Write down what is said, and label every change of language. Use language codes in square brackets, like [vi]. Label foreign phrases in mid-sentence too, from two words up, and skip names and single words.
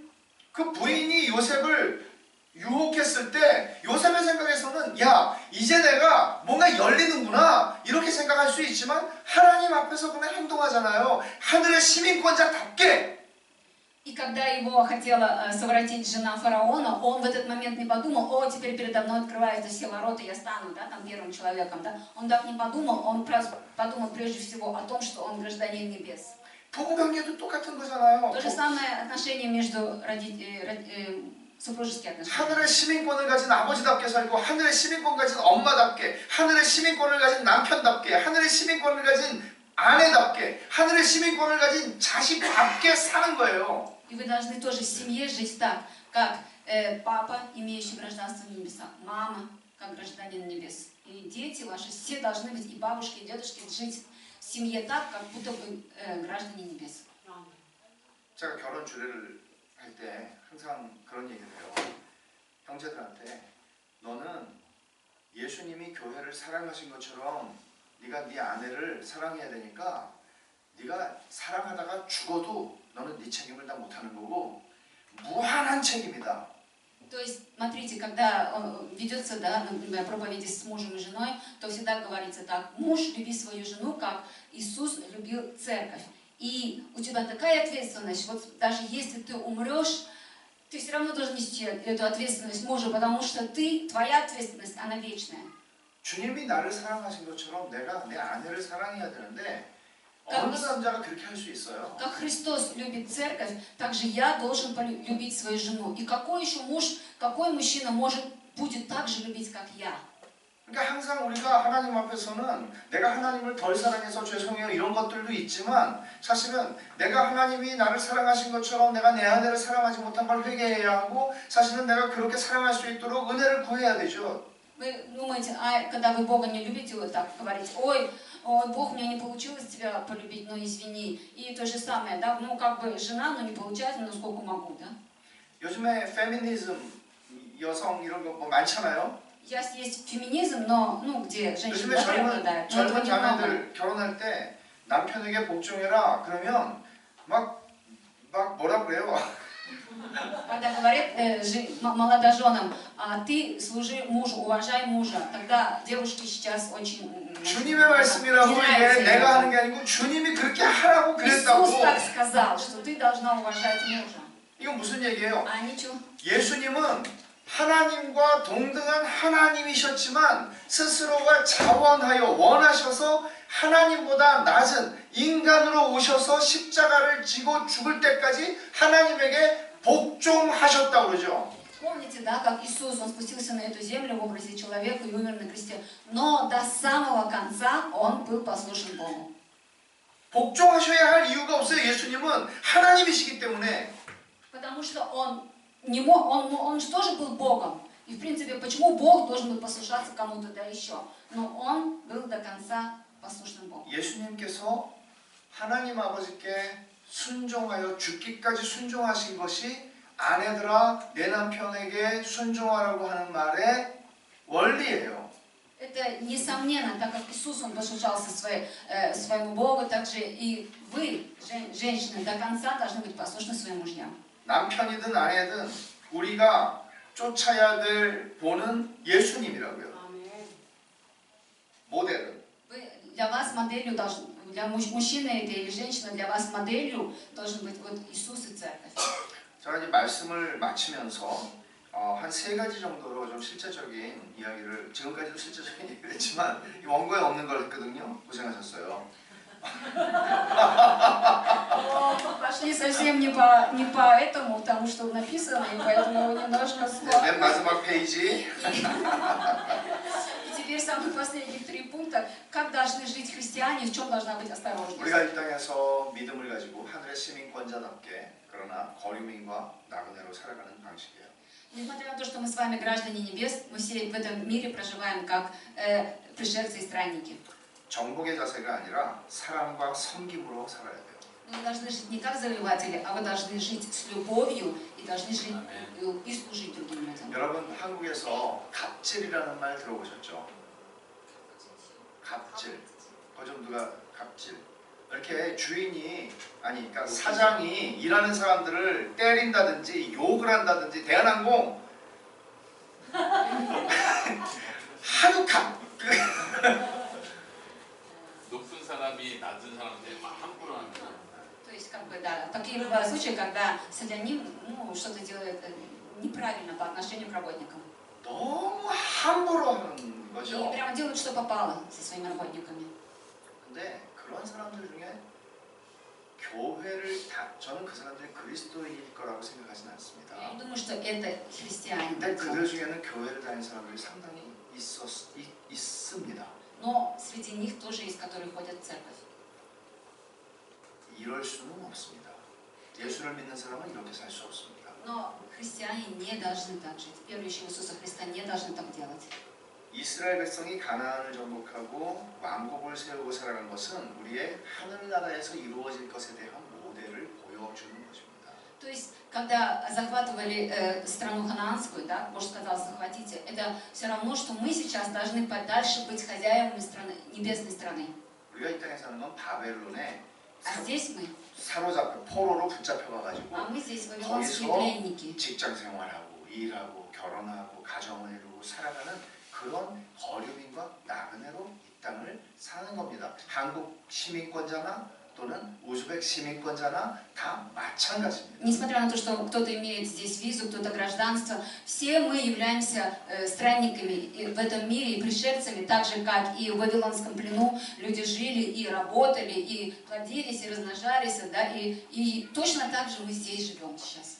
[ko] 그 부인이 요셉을 유혹했을 때 요셉의 생각에서는 야 이제 내가 뭔가 열리는구나 이렇게 생각할 수 있지만 하나님 앞에서 그냥 행동하잖아요. 하늘의 시민권자답게. [ru] И когда его хотела совратить жена фараона, он в этот момент не подумал, о, теперь передо мной открываются все ворота, я стану, да, там первым человеком, да. Он так не подумал, он подумал прежде всего о том, что он гражданин небес. [ko] 부부관계도 똑같은 거잖아요. [ru] То же самое отношение между супружеские отношения. [ko] 하늘의 시민권을 가진 아버지답게 살고 하늘의 시민권 가진 엄마답게 하늘의 시민권을 가진 남편답게 하늘의 시민권을 가진 아내답게 하늘의 시민권을 가진 자식답게 사는 거예요. [ru] И вы должны тоже в семье жить так, как папа, имеющий гражданство небеса, мама, как гражданин небес. И дети ваши все должны быть, и бабушки, и дедушки, жить в семье так, как будто бы граждане небес. [ko] 제가 결혼 주례를 할 때 항상 그런 얘기를 해요. 형제들한테 너는 예수님이 교회를 사랑하신 것처럼 네가 네 아내를 사랑해야 되니까 네가 사랑하다가 죽어도 너는 네 책임을 다 못하는 거고 무한한 책임이다. [ru] То есть, смотрите, когда ведется, да, например, проповеди с мужем и женой, то всегда говорится так: муж, люби свою жену, как Иисус любил церковь. И у тебя такая ответственность, вот даже если ты умрешь, ты все равно должен нести эту ответственность мужа, потому что твоя ответственность, она вечная. [ko] 주님이 나를 사랑하신 것처럼 내가 내 아내를 사랑해야 되는데 어느 남자가 그렇게 할 수 있어요? [ru] Как Христос любит церковь, так же я должен любить свою жену. И какой еще муж, какой мужчина будет так же любить, как я? [ko] 그러니까 항상 우리가 하나님 앞에서는 내가 하나님을 덜 사랑해서 죄송해요 이런 것들도 있지만 사실은 내가 하나님이 나를 사랑하신 것처럼 내가 내 아내를 사랑하지 못한 걸 회개해야 하고 사실은 내가 그렇게 사랑할 수 있도록 은혜를 구해야 되죠. [ru] Вы думаете, когда вы Бога не любите, вы так говорите: ой, Бог, у меня не получилось тебя полюбить, ну извини. И то же самое, да, ну как бы жена, но не получается, но сколько могу, да? [ko] 요즘에 페미니즘, 여성 이런 거 뭐 많잖아요. [ru] Сейчас есть феминизм, но, ну, где женщины [ko] 요즘에 [ru] преобладают, но этого [ko] 젊은 [ru] немного. [ko] 자매들 결혼할 때 남편에게 복종해라 그러면 막 뭐라 그래요? [ru] Когда говорят молодоженам: ты служи мужу, уважай мужа, тогда девушки сейчас очень [ko] 주님의 말씀이라고 이게 내가 하는 게 아니고 주님이 그렇게 하라고 그랬다고. [ru] Иисус так сказал, что ты должна уважать мужа. [ko] 이건 무슨 얘기예요? [ru] А ничего. [ko] 예수님은 하나님과 동등한 하나님이셨지만 스스로가 자원하여 원하셔서 하나님보다 낮은 인간으로 오셔서 십자가를 지고 죽을 때까지 하나님에게 복종하셨다고 그러죠. [ru] Помните, да, как Иисус, Он спустился на эту землю в образе человека и умер на кресте, но до самого конца Он был послушен Богу. [ko] 복종하셔야 할 이유가 없어요. 예수님은 하나님이시기 때문에. [ru] Потому что Он не мог, он же тоже был Богом. И в принципе, почему Бог должен был послушаться кому-то, да еще? Но Он был до конца послушным Богом. [ko] 예수님께서 하나님 아버지께 순종하여 죽기까지 순종하신 것이 아내들아 내 남편에게 순종하라고 하는 말의 원리예요. [ru] Это несомненно, так как Иисус, Он послушался своему Богу, так же и вы, женщины, до конца должны быть послушны своим мужьям. [ko] 남편이든 아내든 우리가 쫓아야 될 본은 예수님이라고요. 모델은. [ru] Для вас моделью для мужчины это или женщина, для вас моделью должен быть вот Иисус и церковь. [ko] 제가 이제 말씀을 마치면서 한 3가지 정도로 좀 실제적인 이야기를 지금까지도 실제적인 얘기를 했지만 원고에 없는 걸 했거든요. 고생하셨어요. [ru] Пошли совсем не по этому, потому что написано, и поэтому немножко сложно. [ko] 맨 마지막 페이지. [ru] И теперь самые последние 3 пункта. Как должны жить христиане, в чем должна быть осторожность. [ko] 우리가 이 땅에서 믿음을 가지고 하늘의 시민권자답게 그러나 거류민과 나그네로 살아가는 방식이에요. [ru] Несмотря на то, что мы с вами граждане небес, мы все в этом мире проживаем как пришельцы и странники. [ko] 정복의 자세가 아니라 사랑과 섬김으로 살아야 돼요. [ru] Вы должны жить не как завоеватели, а вы должны жить с любовью и должны жить и служить другим людям. [ko] 여러분 한국에서 갑질이라는 말 들어보셨죠? 갑질. 좀 누가 갑질. 이렇게 주인이 그러니까 사장이 일하는 사람들을 때린다든지 욕을 한다든지 대한항공 하도 높은 사람이 낮은 사람한테 막 함부로 하는 거. [ru] То есть, как бы, да, такие бывают случаи, когда садянин, что-то делает неправильно по отношению к работникам. [ko] 너무 함부로 하는 [ru] И [ko] 거죠. [ru] прямо делают, что попало со своими работниками. [ko] 근데 그런 사람들 중에 저는 그 사람들이 그리스도인일 거라고 생각하지는 않습니다. [ru] Я не думаю, что это христиане. [ko] 근데 그들 중에는 교회를 다니는 사람들이 상당히 있습니다. [ru] Но среди них тоже есть, которые ходят в церковь. [ko] 이럴 수는 없습니다. 예수를 믿는 사람은 이렇게 살 수 없습니다. [ru] Но христиане не должны так жить. Верующие в Иисуса Христа не должны так делать. [ko] 이스라엘 백성이 가나안을 정복하고 왕국을 세우고 살아간 것은 우리의 하늘나라에서 이루어질 것에 대한 모델을 보여주는 것입니다. [ru] То есть, когда захватывали страну ханаанскую, да, Бог сказал, захватите, это все равно, что мы сейчас должны подальше быть хозяевами страны, небесной страны. [ko] 우리가 이 땅에 사는 건 바벨론에 [ru] А здесь мы, [ko] 사로잡혀 포로로 붙잡혀가가지고 [ru] а мы здесь вавилонские [ko] 거기서 [ru] пленники. [ko] 직장 생활하고 일하고 결혼하고 가정을 이루고 살아가는 그런 거류민과 나그네로 이 땅을 사는 겁니다. 한국 시민권자나 또는 우즈벡 시민권자나 다 마찬가지입니다. [ru] Несмотря на то, что кто-то имеет здесь визу, кто-то гражданство, все мы являемся странниками в этом мире и пришельцами, так же, как и в Вавилонском плену люди жили и работали, и плодились, и размножались, да, и точно так же мы здесь живем сейчас.